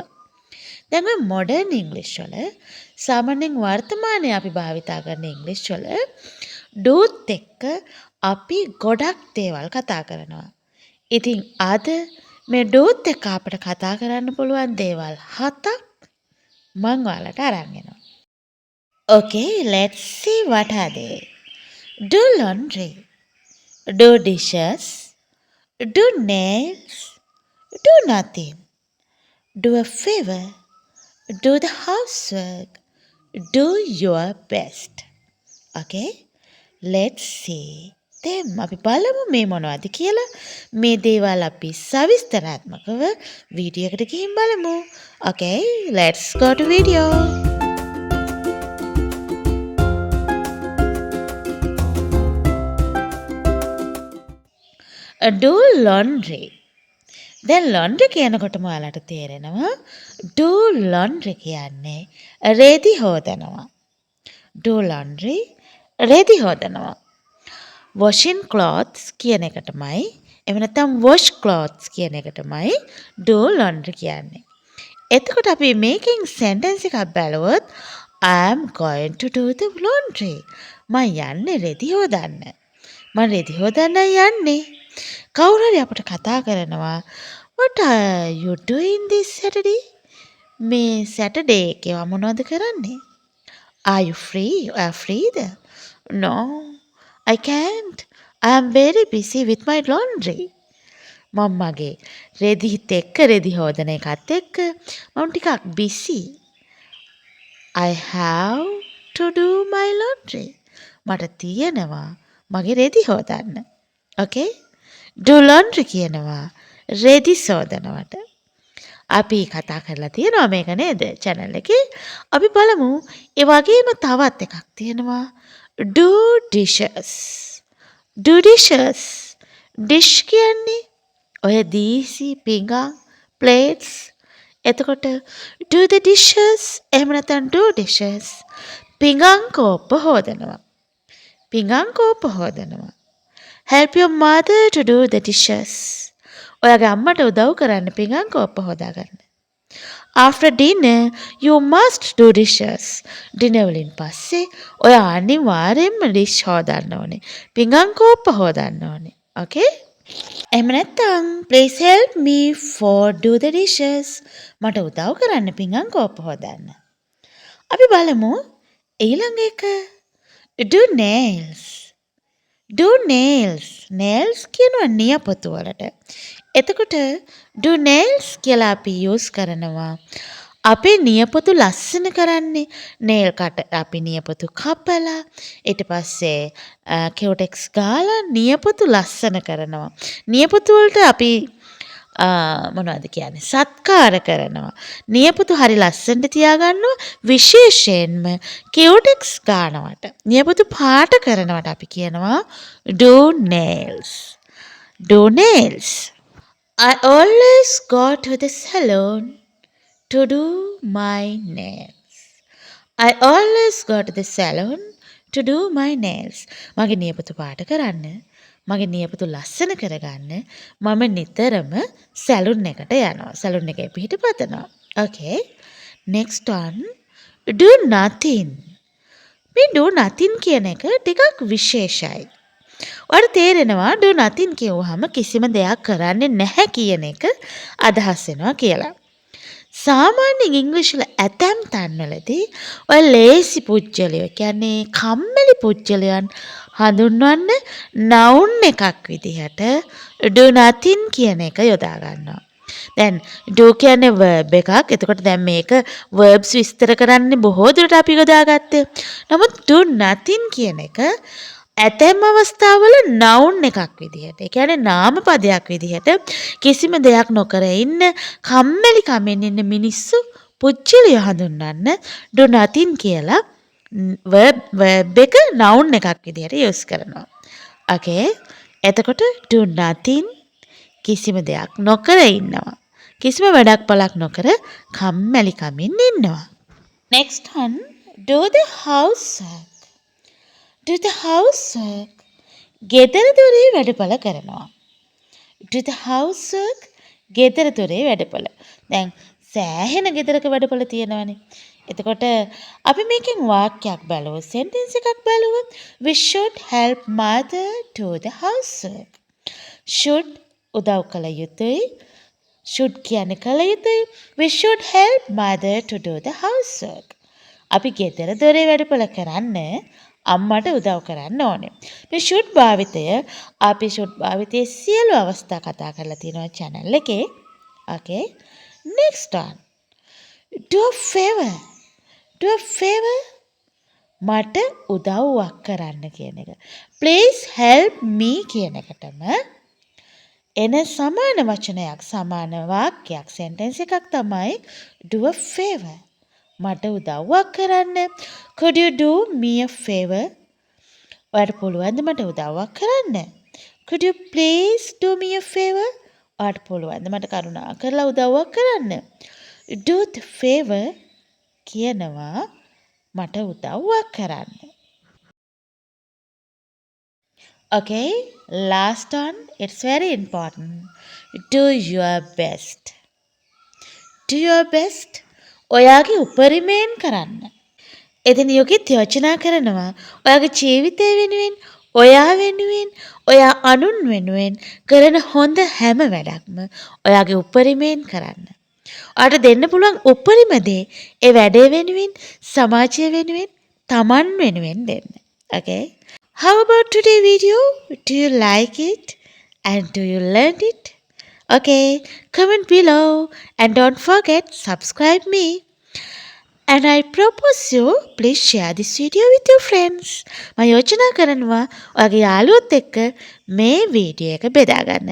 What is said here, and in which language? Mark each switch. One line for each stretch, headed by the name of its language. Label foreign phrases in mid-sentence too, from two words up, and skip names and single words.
Sinhala: දැන් ඔය මොඩර්න් ඉංග්‍රීසි වල සාමාන්‍යයෙන් වර්තමානයේ අපි භාවිතා කරන ඉංග්‍රීසි වල ඩූත් එක්ක අපි ගොඩක් දේවල් කතා කරනවා. ඉතින් අද මේ ඩූත් එක්ක අපිට කතා කරන්න පුළුවන් දේවල් 7ක් මම ඔයාලට අරන් එනවා.
English: Okay, let's see what are they. Do laundry, do dishes, do nails, do nothing, do a favor, do the housework, do your best. Okay, let's see them.
Sinhala: අපි බලමු මේ මොනවද කියලා. මේ දේවල් අපි සවිස්තරාත්මකව වීඩියෝ එකට ගිහින් බලමු.
English: Okay, let's go to video. Do laundry.
Sinhala: දැන් laundry කියනකොටම ඔයාලට තේරෙනවා
English: do laundry
Sinhala: කියන්නේ රෙදි හොදනවා.
English: do laundry
Sinhala: රෙදි හොදනවා.
English: washing clothes
Sinhala: කියන එකටමයි එහෙම නැත්නම්
English: wash clothes
Sinhala: කියන එකටමයි
English: do laundry
Sinhala: කියන්නේ. එතකොට අපි මේකෙන් sentence එකක් බලුවොත්
English: I am going to do the laundry.
Sinhala: මම යන්නේ රෙදි හොදන්න. මම රෙදි හොදන්න යන්නේ. කවුරු හරි අපිට කතා කරනවා
English: what are you doing this Saturday?
Sinhala: මේ Saturday එකේ මොනවද කරන්නේ?
English: Are you free? Are freed? No, I can't. I am very busy with my laundry.
Sinhala: මම මගේ රෙදිත් එක්ක රෙදි හොදන එකත් එක්ක මම ටිකක් busy.
English: I have to do my laundry.
Sinhala: මට තියෙනවා මගේ රෙදි හොදන්න.
English: Okay? do laundry
Sinhala: කියනවා රෙදි සෝදනවට. අපි කතා කරලා තියෙනවා මේක නේද channel එකේ. අපි බලමු ඒ වගේම තවත් එකක් තියෙනවා
English: do dishes. do dishes. dish
Sinhala: කියන්නේ ඔය දීසි පිඟන් plates. එතකොට
English: do the dishes
Sinhala: එහෙම නැත්නම්
English: do dishes
Sinhala: පිඟන් කෝප්ප හොදනවා. පිඟන් කෝප්ප හොදනවා.
English: help your mother to do the dishes.
Sinhala: ඔයාගේ අම්මට උදව් කරන්න පිඟන් කෝප්ප හොදාගන්න.
English: after dinner you must do dishes.
Sinhala: dinner වලින් පස්සේ ඔයා අනිවාර්යෙන්ම dish හොදන්න ඕනේ. පිඟන් කෝප්ප හොදන්න ඕනේ.
English: okay?
Sinhala: එහෙම නැත්නම්
English: please help me for do the dishes.
Sinhala: මට උදව් කරන්න පිඟන් කෝප්ප හොදන්න. අපි බලමු ඊළඟ එක
English: do nails. do nails. nails
Sinhala: කියනවා නියපොතු වලට. එතකොට
English: do nails
Sinhala: කියලා අපි use කරනවා අපේ නියපොතු ලස්සන කරන්නේ
English: nail cut
Sinhala: අපි නියපොතු කපලා ඊට පස්සේ කියොටෙක්ස් ගාලා නියපොතු ලස්සන කරනවා. නියපොතු වලට අපි මොනවද කියන්නේ සත්කාර කරනවා. නියපොතු හරි ලස්සනට තියාගන්නවා විශේෂයෙන්ම කියොටෙක්ස් ගන්නවට. නියපොතු පාට කරනවට අපි කියනවා
English: do nails. do nails. I always go to the salon to do my nails. I always go to the salon to do my nails.
Sinhala: මගේ නියපොතු පාට කරන්න, මගේ නියපොතු ලස්සන කරගන්න මම නිතරම සැලුන් එකට යනවා. සැලුන් එකේ පිහිට පතනවා.
English: Okay. Next one. do nothing.
Sinhala: මේ
English: do nothing
Sinhala: කියන එක ටිකක් විශේෂයි. ඔයාලට තේරෙනවා
English: do nothing
Sinhala: කියුවාම කිසිම දෙයක් කරන්නේ නැහැ කියන එක අදහස් වෙනවා කියලා. සාමාන්‍යයෙන් ඉංග්‍රීසි වල ඇතැම් තැන්වලදී ඔය ලේසි පුජ්‍යලයෝ කියන්නේ කම්මැලි පුජ්‍යලයන් හඳුන්වන්න noun එකක් විදිහට
English: do nothing
Sinhala: කියන එක යොදා ගන්නවා. දැන් do කියන්නේ verb එකක්. එතකොට දැන් මේක verbs විස්තර කරන්නේ බොහෝ දුරට අපි යොදාගත්තේ. නමුත්
English: do nothing
Sinhala: කියන එක ඇතැම් අවස්ථාවල noun එකක් විදිහට. ඒ කියන්නේ නාම පදයක් විදිහට කිසිම දෙයක් නොකර ඉන්න කම්මැලි කමෙන් ඉන්න මිනිස්සු පුච්චලිය හඳුන්වන්න
English: do nothing
Sinhala: කියලා verb එක noun එකක් විදිහට use කරනවා. Okay. එතකොට
English: do nothing
Sinhala: කිසිම දෙයක් නොකර ඉන්නවා. කිසිම වැඩක් පළක් නොකර කම්මැලි කමින් ඉන්නවා.
English: Next one, do the housework. Do the housework.
Sinhala: ගෙදර දොරේ වැඩපළ කරනවා.
English: Do the housework.
Sinhala: ගෙදර දොරේ වැඩපළ. දැන් සෑහෙන ගෙදරක වැඩපළ තියෙනවානේ. එතකොට අපි මේකෙන් වාක්‍යයක් බලුවොත් sentence එකක් බලුවොත්
English: we should help mother do the housework.
Sinhala: should උදව් කළ යුතුයි. should කියන්නේ කළ යුතුයි.
English: we should help mother to do the housework.
Sinhala: අපි ගෙදර දොරේ වැඩපළ කරන්න අම්මට උදව් කරන්න ඕනේ. මේ should භාවිතය අපි should භාවිතයේ සියලු අවස්ථා කතා කරලා තියෙනවා channel එකේ.
English: Okay. Next one. Do a favor. Do a favor.
Sinhala: මට උදව්වක් කරන්න කියන එක.
English: Please help me
Sinhala: කියන එකටම එන සමාන වචනයක් සමාන වාක්‍යයක් sentence එකක් තමයි
English: do a favor.
Sinhala: මට උදව්වක් කරන්න.
English: Could you do me a favor?
Sinhala: ඔයාලට පුළුවන්ද මට උදව්වක් කරන්න?
English: Could you please do me a favor?
Sinhala: ඔයාලට පුළුවන්ද මට කරුණා කරලා උදව්වක් කරන්න?
English: Do the favor
Sinhala: කියනවා මට උදව්වක් කරන්න.
English: Okay, last one. It's very important. Do your best. Do your best.
Sinhala: ඔයාගේ උපරිමයෙන් කරන්න. එදින යෝගිත් යෝජනා කරනවා ඔයාගේ ජීවිතය වෙනුවෙන්, ඔයා වෙනුවෙන්, ඔයා අනුන් වෙනුවෙන් කරන හොඳ හැම වැඩක්ම ඔයාගේ උපරිමයෙන් කරන්න. ඔයාට දෙන්න පුළුවන් උපරිම දේ ඒ වැඩේ වෙනුවෙන්, සමාජය වෙනුවෙන්, තමන් වෙනුවෙන් දෙන්න.
English: Okay? How about today's video? Do you like it? And do you learn it? Okay, comment below and don't forget subscribe me. And I propose you please share this video with your friends.
Sinhala: මම යෝජනා කරනවා ඔයාගේ යාළුවොත් එක්ක මේ වීඩියෝ එක බෙදා ගන්න.